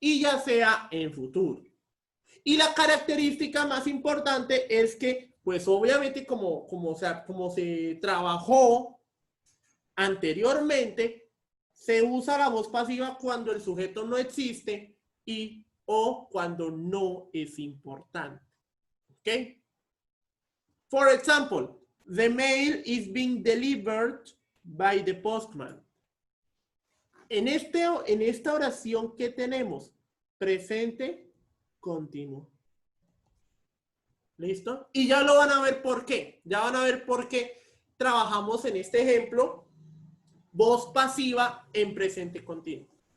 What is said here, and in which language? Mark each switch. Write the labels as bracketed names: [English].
[Spanish] y ya sea en futuro. Y la característica más importante es que, pues obviamente como se trabajó anteriormente, se usa la voz pasiva cuando el sujeto no existe y o cuando no es importante. ¿Ok? [English] For example, the mail is being delivered by the postman. [Spanish] En esta oración, ¿qué tenemos? Presente continuo. ¿Listo? Y ya lo van a ver por qué. Ya van a ver por qué trabajamos en este ejemplo voz pasiva en presente continuo.